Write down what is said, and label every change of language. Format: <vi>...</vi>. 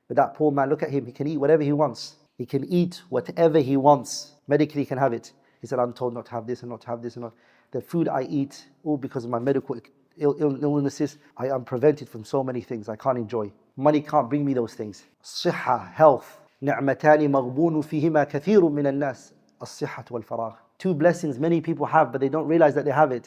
<en>But that poor man, look at him. He can eat whatever he wants. He can eat whatever he wants. Medically, he can have it. He said, I'm told not to have this and not to have this and not. The food I eat, all because of my medical illnesses, I am prevented from so many things I can't enjoy. Money can't bring me those things. Sihha, health.</en> <ar>نعمتان مغبون فيهما كثير من الناس الصحة والفراغ.</ar> <en>Two blessings many people have, but they don't realize that they have it.</en>